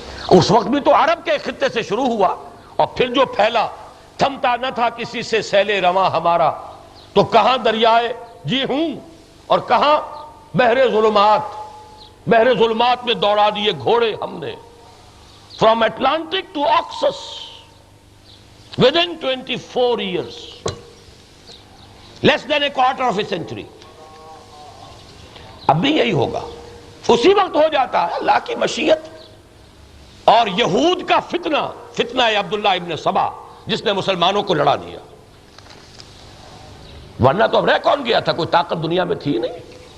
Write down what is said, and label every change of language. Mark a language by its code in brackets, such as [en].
[ur] اس وقت بھی تو عرب کے خطے سے شروع ہوا، اور پھر جو پھیلا، تھمتا نہ تھا کسی سے سیل رواں ہمارا. تو کہاں دریائے جی ہوں اور کہاں بحر ظلمات. بحر ظلمات میں دوڑا دیے گھوڑے ہم نے. [en] From Atlantic to Oxus. within 24 years, less than a quarter of a century. [ur] اب بھی یہی ہوگا. اسی وقت ہو جاتا ہے اللہ کی مشیت اور یہود کا فتنہ عبداللہ ابن سبا جس نے مسلمانوں کو لڑا دیا. ورنہ تو اب رہ کون گیا تھا؟ کوئی طاقت دنیا میں تھی نہیں.